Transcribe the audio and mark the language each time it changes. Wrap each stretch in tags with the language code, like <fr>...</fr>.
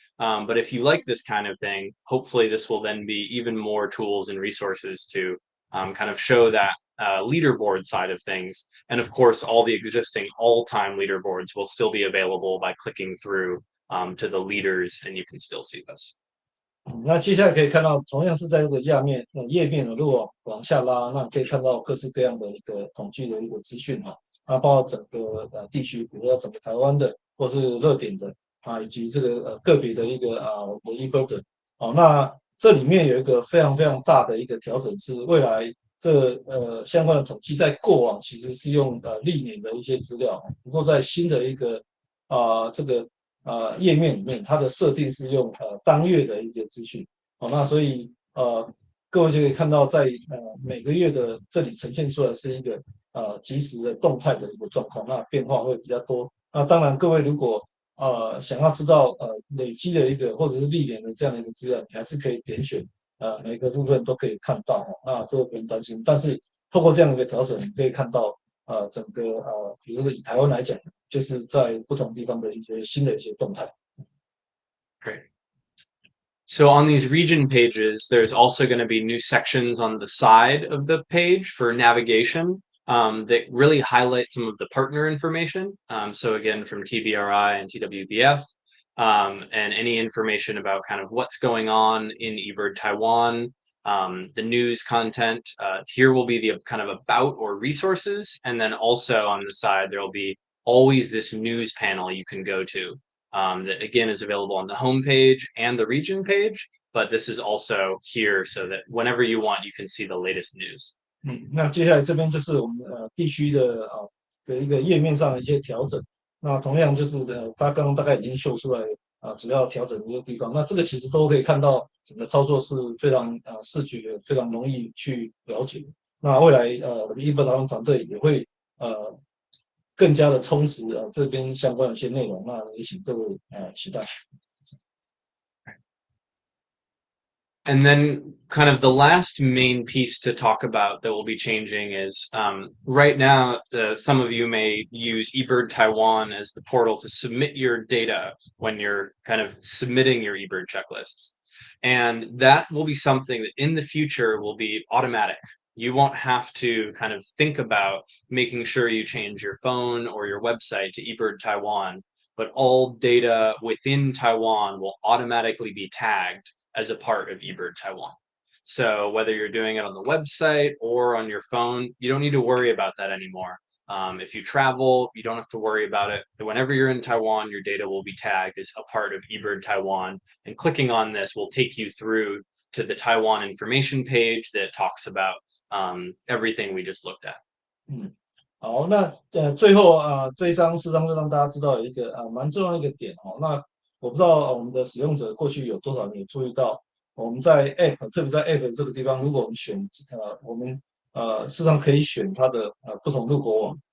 <en>But if you like this kind of thing, hopefully this will then be even more tools and resources to kind of show that leaderboard side of things. And of course, all the existing all-time leaderboards will still be available by clicking through to the leaders, and you can still see this.</en> <zh>那接下来可以看到，同样是在这个页面呢，如果往下拉，那可以看到各式各样的一个统计的一个资讯哈，那包括整个地区，比如说整个台湾的，或是热点的以及这个个别的一个我们 eBird 的那这里面有一个非常非常大的一个调整是，未来这相关的统计在过往其实是用历年的一些资料，不过在新的一个这个页面里面，它的设定是用当月的一个资讯，那所以各位就可以看到在每个月的这里呈现出来是一个即时的动态的一个状况，那变化会比较多。那当然，各位如果想要知道累积的一个或者是历年的这样的一个资料，你还是可以点选每个部分都可以看到那都不用担心。但是透过这样的一个调整，你可以看到整个比如说以台湾来讲，就是在不同地方的一些新的一些动态。</zh> <en>Great. So on these region pages, there's also going to be new sections on the side of the page for navigation that really highlight some of the partner information. So again, from TBRI and TWBF, and any information about kind of what's going on in eBird Taiwan, the news content. Here will be the kind of about or resources. And then also on the side, there will be always this news panel you can go to. That again is available on the home page and the region page, but this is also here so that whenever you want, you can see the latest news.</en> <zh>那接下来这边就是我们地区的一个页面上的一些调整。那同样就是它刚刚大概已经秀出来主要调整的一个地方。那这个其实都可以看到，整个操作是非常视觉非常容易去了解。那未来我们eBird台湾团队也会更加的充实这边相关的一些内容，那也请各位期待。</zh> <en>And then kind of the last main piece to talk about that will be changing is right now, some of you may use eBird Taiwan as the portal to submit your data when you're kind of submitting your eBird checklists. And that will be something that in the future will be automatic. You won't have to kind of think about making sure you change your phone or your website to eBird Taiwan, but all data within Taiwan will automatically be tagged as a part of eBird Taiwan. So whether you're doing it on the website or on your phone, you don't need to worry about that anymore. If you travel, you don't have to worry about it. Whenever you're in Taiwan, your data will be tagged as a part of eBird Taiwan. And clicking on this will take you through to the Taiwan information page that talks about everything we just looked at.</en> <zh>好，那最后这一章是让大家知道有一个蛮重要的一个点那我不知道我们的使用者过去有多少人有注意到，我们在 App， 特别在 App 这个地方，如果我们选我们事实上可以选它的不同入口网。</zh>